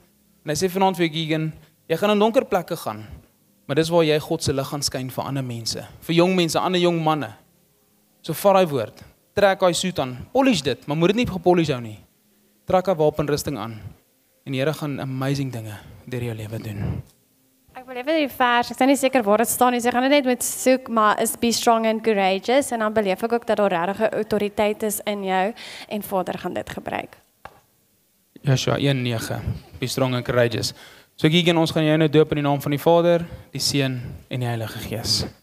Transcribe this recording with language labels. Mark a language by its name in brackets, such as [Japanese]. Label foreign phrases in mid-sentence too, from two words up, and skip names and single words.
[Afrikaans] En hy sê vanaand vir Gideon, jy gaan in donker plekke gaan, maar dis waar jy God se lig gaan skyn vir ander mense, vir jong mense, ander jong manne. So vat daai woord, trek daai suit aan, polish dit, maar moet dit nie gepolish hou nie. Trek daai wapenrusting aan. En die Here gaan amazing dinge deur jou lewe doen. Ek wil even die vers, ek is nie seker waar dit staan nie, so ek gaan dit net met soek, maar is [English] be strong and courageous, [Afrikaans] en dan beleef ek ook dat daar regtig autoriteit is in jou, en Vader gaan dit gebruik. Joshua 1:9, [English] be strong and courageous. [Afrikaans] So Gideon, ons gaan jou nou doop in die naam van die Vader, die Seun en die Heilige Gees.